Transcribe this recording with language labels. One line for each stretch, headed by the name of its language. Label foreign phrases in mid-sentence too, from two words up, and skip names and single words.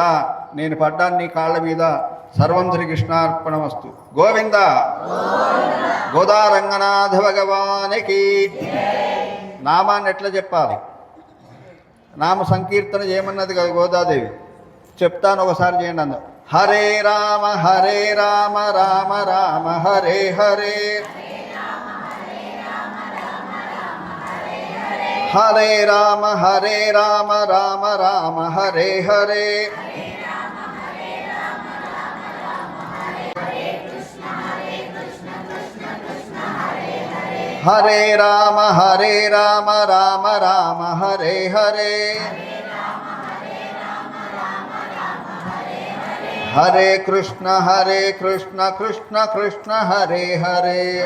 Telugu: నేను పడ్డాను నీ కాళ్ళ మీద.
Sanskrit: సర్వం శ్రీకృష్ణార్పణమస్తు.
Telugu: గోవింద గోదారంగనాథ భగవానికి. నామాన్ని ఎట్లా చెప్పాలి? నామ సంకీర్తన చేయమన్నది కదా గోదాదేవి. చెప్తాను, ఒకసారి చేయండి. హరే రామ రామ రామ హరే హరే, హరే రామ రామ రామ హరే హరే, హరే రామ రామ రామ హరే హరే, హరే కృష్ణ కృష్ణ కృష్ణ హరే హరే,